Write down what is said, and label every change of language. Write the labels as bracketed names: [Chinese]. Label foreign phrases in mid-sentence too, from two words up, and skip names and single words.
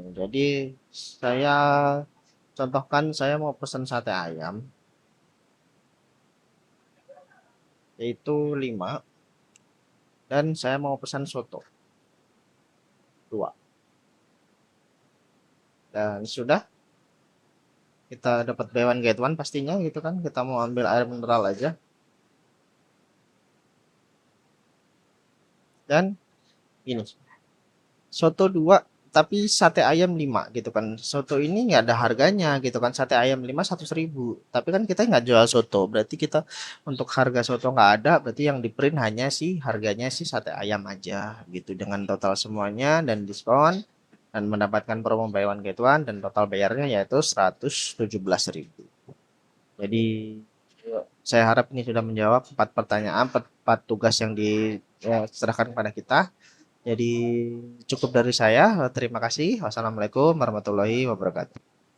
[Indonesian] Jadi saya contohkan saya mau pesan sate ayam yaitu 5 dan saya mau pesan soto 2. Dan sudah kita dapat [English] buy one get one [Indonesian] pastinya gitu kan. Kita mau ambil air mineral aja. Dan ini soto 2 tapi sate ayam 5 gitu kan. Soto ini nggak ada harganya gitu kan. Sate ayam 5 100.000. Tapi kan kita nggak jual soto. Berarti kita untuk harga soto nggak ada. Berarti yang di print hanya sih harganya sih sate ayam aja gitu dengan total semuanya dan diskon dan mendapatkan promo [English] buy one get one [Indonesian] dan total bayarnya yaitu 117.000. Jadi saya harap ini sudah menjawab 4 pertanyaan, 4 tugas yang diserahkan kepada kita. Jadi cukup dari saya. Terima kasih. [Arabic] والسلام عليكم ورحمة الله وبركاته.